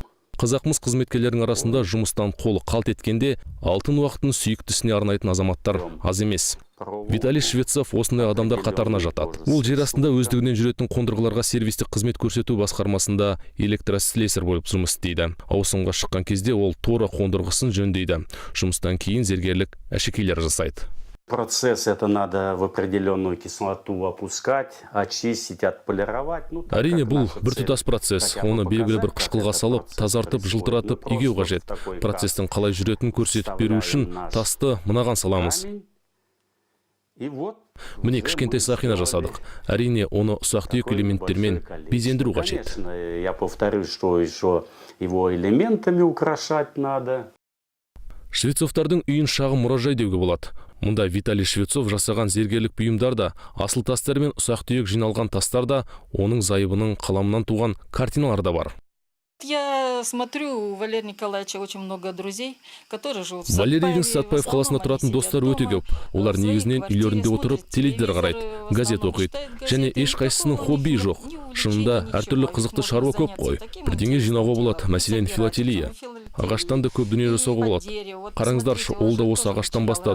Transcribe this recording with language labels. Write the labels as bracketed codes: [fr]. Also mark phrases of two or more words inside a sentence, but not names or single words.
[kk] Қазақмыс қызметкерлерінің арасында жұмыстан қолы қалт еткенде, алтын уақытын сүйікті ісіне арнайтын азаматтар аз емес. Виталий Швецов осындай адамдар қатарына жатады. Ол жер астында өздігінен жүретін қондырғыларға сервистік қызмет көрсету басқармасында электрослесарь болып жұмыс істейді. Ауысымға шыққан кезде ол Тора қондырғысын жөндейді. Жұмыстан кейін зергерлік әшекейлер жасайды. [ru] Процесс это надо в определенную кислоту опускать, очистить, отполировать. [kk] Әрине, бұл біртұтас процесс. Оны белгілі бір қышқылға салып, тазартып, жылтыратып, егеу қажет. Процестің қалай жүретінін көрсетіп беру үшін тасты мынаған саламыз. Міне кішкентай сақина жасадық. Әрине, оны ұсақ-түйек элементтермен безендіру қажет. [ru] Я повторюсь, что еще его элементами украшать надо. [kk] Швецовтардың үйін шағын мұражай деуге болады. Мұнда Виталий Швецов жасаған зергерлік бұйымдар да, асыл тастар мен ұсақ-түйек жиналған тастар да, оның зайыбының қаламынан туған картиналар да бар. [ru] Я смотрю, у Валерия Николаевича очень много друзей, которые живут в [kk] Валерийдің Сатпаев қаласында тұратын достар өте көп. Олар негізінен үйлерінде отырып теледидар қарайды, газет оқиды, және ешқайсысының хобби жоқ. Шынында әртүрлі қызықты шаруа көп қой. Бірдеңе жинауға болады, мәселен филателия. Ағаштан да көп дүние жасауға болады. Қараңыздаршы, ол да осы ағаштан бастады.